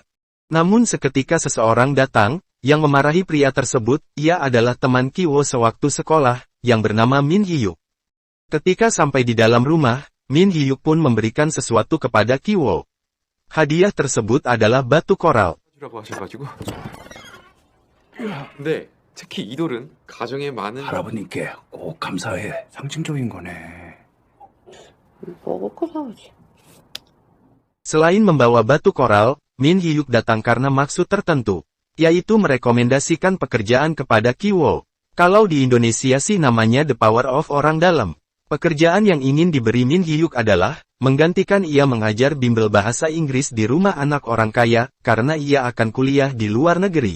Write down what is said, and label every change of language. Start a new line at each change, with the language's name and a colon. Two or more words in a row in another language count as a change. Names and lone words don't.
Indonesian: Namun seketika seseorang datang, yang memarahi pria tersebut, ia adalah teman Ki Wo sewaktu sekolah, yang bernama Min Hyuk. Ketika sampai di dalam rumah, Min Hyuk pun memberikan sesuatu kepada Ki Wo. Hadiah tersebut adalah batu koral.
Korean: 라고 하셔가지고. 근데 특히 이 돌은 가정에 많은 할아버님께 꼭 감사해. 상징적인 거네. 먹을 거 사오지.
Indonesian: Selain membawa batu koral, Min Hyuk datang karena maksud tertentu, yaitu merekomendasikan pekerjaan kepada Ki Wo. Kalau di Indonesia sih namanya
English: The Power of
Indonesian: Orang Dalam. Pekerjaan yang ingin diberi Min Hyuk adalah, menggantikan ia mengajar bimbel bahasa Inggris di rumah anak orang kaya, karena ia akan kuliah di luar negeri.